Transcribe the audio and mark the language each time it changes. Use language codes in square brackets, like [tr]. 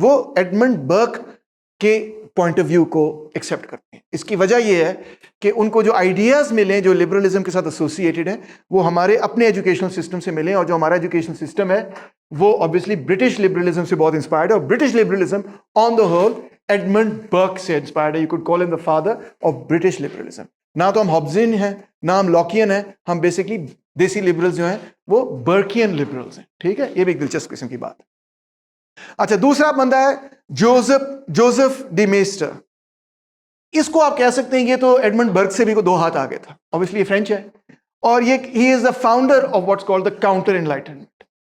[ur] وہ ایڈمنڈ برک کے point of view کو ایکسیپٹ کرتے ہیں. اس کی وجہ یہ ہے کہ ان کو جو آئیڈیاز ملیں جو لبرلزم کے ساتھ ایسوسیٹڈ ہیں، وہ ہمارے اپنے ایجوکیشنل سسٹم سے ملیں، اور جو ہمارا ایجوکیشنل سسٹم ہے وہ obviously برٹش لبرلزم سے بہت انسپائرڈ ہے. اور British liberalism [en] on the whole [ur] Edmund برک سے انسپائرڈ ہے. [en] You could call him the father of British liberalism. [ur] نہ تو ہم ہابزین ہیں نہ ہم لاکین ہیں، ہم بیسکلی دیسی لبرلز جو ہیں وہ برکین لبرلز ہیں. ٹھیک ہے، یہ بھی ایک دلچسپ قسم کی بات ہے. اچھا، دوسرا بندہ ہے جوزف ڈی میسٹر. اس کو آپ کہہ سکتے ہیں یہ تو ایڈمنڈ برک سے بھی کو 2 ہاتھ آگے تھا. obviously یہ فرینچ ہے، اور یہ [en] ہی is the founder of what's called the counter enlightenment.